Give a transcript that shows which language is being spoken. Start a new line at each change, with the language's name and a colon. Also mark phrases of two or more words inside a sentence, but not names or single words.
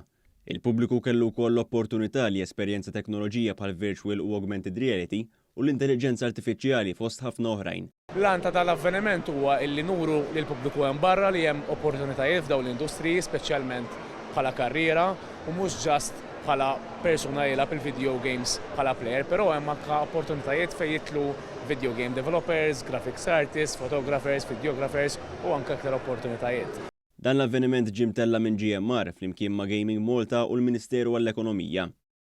Maltese: Il-pubbliku kellu wkoll l-opportunità li esperjenza teknoloġija bħal virtual u
English: augmented reality
Maltese: u l-intelligenza artifiċjali fost ħafna oħrajn. L-għan ta' tal-avveniment huwa illi nuru lil pubbliku hemm barra li hemm opportunitajiet f'dawn l-industriji speċjalment bħala karriera u mhux ġast bħala persuna jilgħab il-
English: video games
Maltese: bħala player, però hemm anke opportunitajiet fejn jitlu
English: video game developers, graphics artists, photographers, videographers
Maltese: u anke aktar opportunitajiet. Dan l-avveniment ġie mtella minn GMR flimkien ma' Gaming Malta u l-Ministeru għall-Ekonomija.